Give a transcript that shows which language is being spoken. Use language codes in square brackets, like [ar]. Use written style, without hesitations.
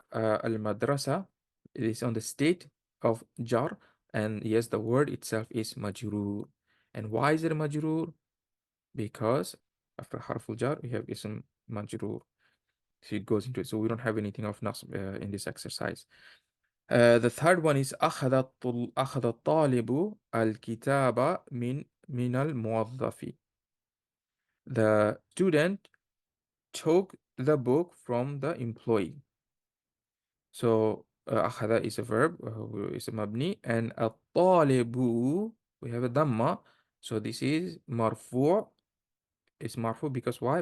[en] Al-madrasa. It is on the state of jar. And yes, the word itself is majrur. And why is it majrur? Because after harful jar we have ism majrur, so it goes into it. So we don't have anything of nasb in this exercise. The third one is [ar] أخذ الطالب الكتاب من الموظف. [en] The student took the book from the employee. So أخذ is a verb, is a mabni, and الطالب we have a dhamma. So this is marfu'. It's marfu because why?